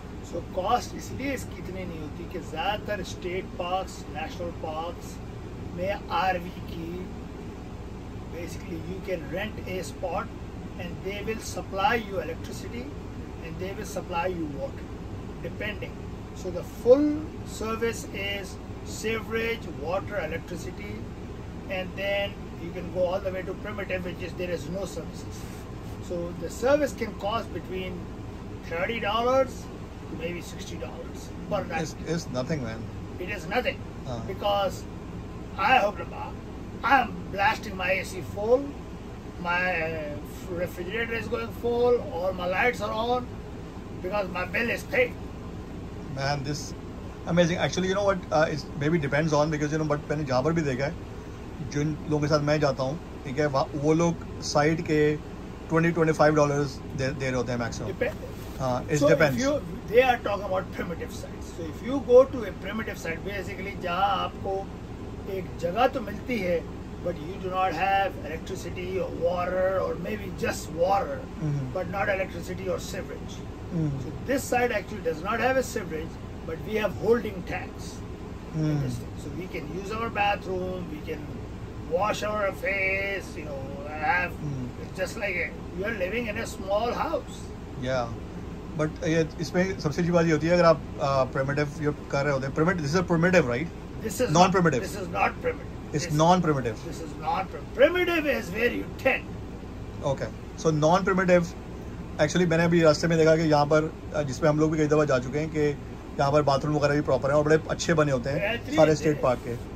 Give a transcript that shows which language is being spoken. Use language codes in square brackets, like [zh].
[en] so cost [hi] इसलिए इसकी इतनी नहीं होती कि ज़्यादातर स्टेट पार्क्स, नेशनल पार्क्स में आरवी की [en] Basically you can rent a spot and they will supply you electricity and they will supply you water, depending. So the full service is sewerage, water, electricity, and then you can go all the way to primitive, which is there is no services. So the service can cost between $30 to maybe $60 per night. It's nothing, man. It is nothing because I am blasting my AC full. My refrigerator is going full, all my lights are on because my bill is paid. Man, this amazing. Actually, you know what? It maybe depends on, because you know, but [hi] मैंने जहाँ पर भी देखा है, जिन लोगों के साथ मैं जाता हूँ, ठीक है, वो लोग साइड के $20-25 दे रहे होते हैं मैक्सिमम। हाँ, [en] it depends. They are talking about primitive sites. So if you go to a primitive site, basically [hi] जहाँ आपको एक जगह तो मिलती है, [en] but you do not have electricity or water, or maybe just water, but not electricity or sewerage. So this side actually does not have a sewerage, but we have holding tanks. So we can use our bathroom, we can wash our face, you know, have it's just like you are living in a small house. Yeah, but [hi] इसमें सबसे अच्छी बात ये होती है, अगर आप primitive ये कर रहे होते हैं, primitive, [en] this is a primitive, right? This is non-primitive. This is not primitive. It's non-primitive. This is not primitive. Is where you tend. Okay, so non-primitive. [hi] Actually मैंने अभी रास्ते में देखा कि यहाँ पर, जिसमें हम लोग भी कई दफ़ा जा चुके हैं, कि यहाँ पर बाथरूम वगैरह भी प्रॉपर हैं और बड़े अच्छे बने होते हैं सारे स्टेट पार्क के।